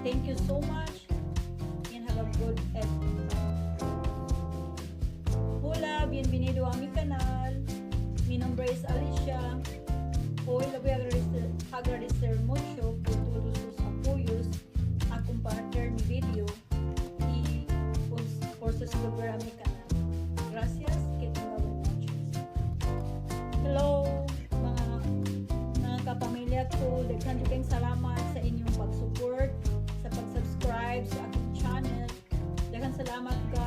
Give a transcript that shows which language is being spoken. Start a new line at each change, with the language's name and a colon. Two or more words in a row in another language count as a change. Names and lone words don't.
English: you so much and have a good
Spanish: Hola, bienvenido a mi canal. Mi nombre es Alicia. Hoy le voy a agradecer mucho por todos sus apoyos a compartir mi video y por suscribir a mi canal. Gracias, que tenga buenas noches.
Cebuano: Hello, mga kapamilya ko. Daghang salamat sa inyong pag-support, sa pag-subscribe sa aking channel. Daghang salamat